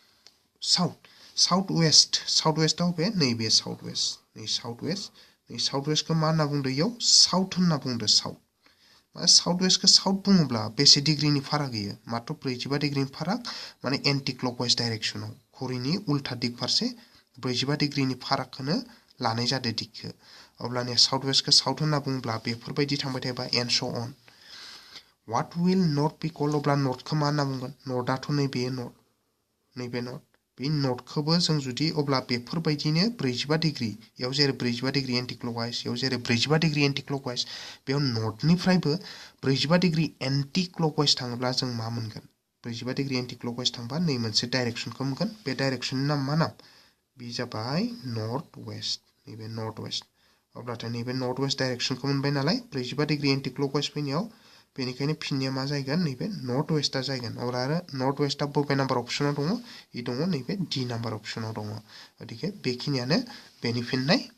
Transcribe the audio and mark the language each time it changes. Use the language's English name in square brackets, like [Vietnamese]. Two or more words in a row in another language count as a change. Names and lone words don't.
[English] south westआव [Bodo] बे नैबे [English] south westखौ [Bodo] मा होनना बुंदों इयाव साउथ होनना बुंदों [English] south westखौ [Bodo] साउथ बुङोब्ला बेसे डिग्रीनि फाराग गैयो मात्र 45 डिग्रीनि फाराग माने [English] anti clockwise directionआव [Bodo] घड़ीनि उल्था दिग फारसे 45 डिग्रीनि फारागखौनो लानाय जादों दिगखौ अब्लानिया [English] south westखौ [Bodo] साउथ होनना बुंब्ला बेफोरबायदि थांबाय थायोबा [English] and so on what will north be called [Bodo] अब्ला नर्थखौ मा होनना बुंगोन नर्थआथ' नैबे नर्थ बे नर्थखौबो जों जुदि अब्ला बेफोरबायदिनो 45 डिग्री याव जेरै 45 डिग्री [English] anti clockwise [Bodo] याव जेरै 45 डिग्री [English] anti clockwise [Bodo] बेयाव नर्थनिफ्रायबो 45 डिग्री [English] anti clockwise [Bodo] थाङोब्ला जों मा मोनगोन 45 डिग्री [English] anti clockwise [Bodo] थांबा नै मोनसे डाइरेक्शनखौ मोनगोन बे डाइरेक्शननि नाम मा नाम बे जाबाय [English] north west [Bodo] नैबे [English] north west [Bodo] अब्लाथाय नैबे [English] north west directionखौ [Bodo] मोनबाय नालाय 45 डिग्री [English] anti clockwise [Bodo] फैनायाव बेनिखायनो फिननाया मा जागोन नैबे [English] north westआ [Bodo] जागोन अब्ला आरो [English] north westआ [Bodo] बबे [English] number optionआव [Bodo] दङ इ दङ नैबे डी [English] number optionआव [Bodo] दङ गतिके बेखिनियानो बेनि फिननाय